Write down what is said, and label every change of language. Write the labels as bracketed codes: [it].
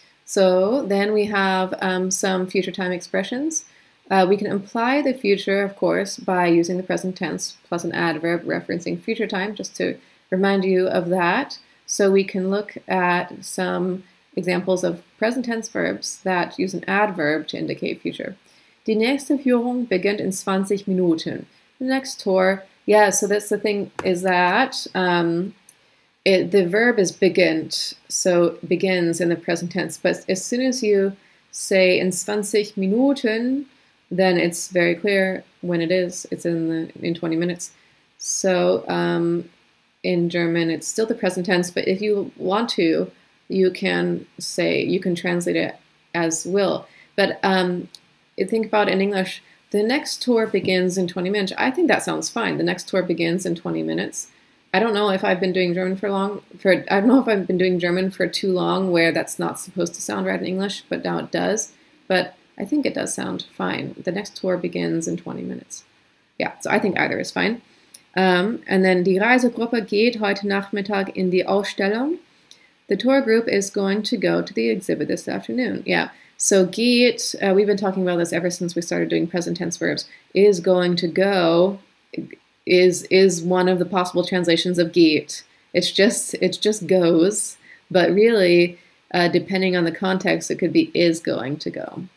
[en] So then we have some future time expressions. We can imply the future, of course, by using the present tense plus an adverb referencing future time, just to remind you of that. So we can look at some examples of present tense verbs that use an adverb to indicate future. [de] Die nächste Führung beginnt in 20 Minuten. [en] The next tour, yeah, so that's the thing, is that the verb is beginnt, so begins in the present tense. But as soon as you say in 20 Minuten, then it's very clear when it is. It's in 20 minutes. So in German, it's still the present tense, but if you want to, you can translate it as will. But think about in English, the next tour begins in 20 minutes. I think that sounds fine. The next tour begins in 20 minutes. I don't know if I've been doing German I don't know if I've been doing German for too long where that's not supposed to sound right in English, but now it does. But I think it does sound fine. The next tour begins in 20 minutes. Yeah, so I think either is fine. And then [de] die Reisegruppe geht heute Nachmittag in die Ausstellung. [en] The tour group is going to go to the exhibit this afternoon. Yeah, so geht, we've been talking about this ever since we started doing present tense verbs. Is going to go is one of the possible translations of geht. It just goes, but really, depending on the context, it could be is going to go.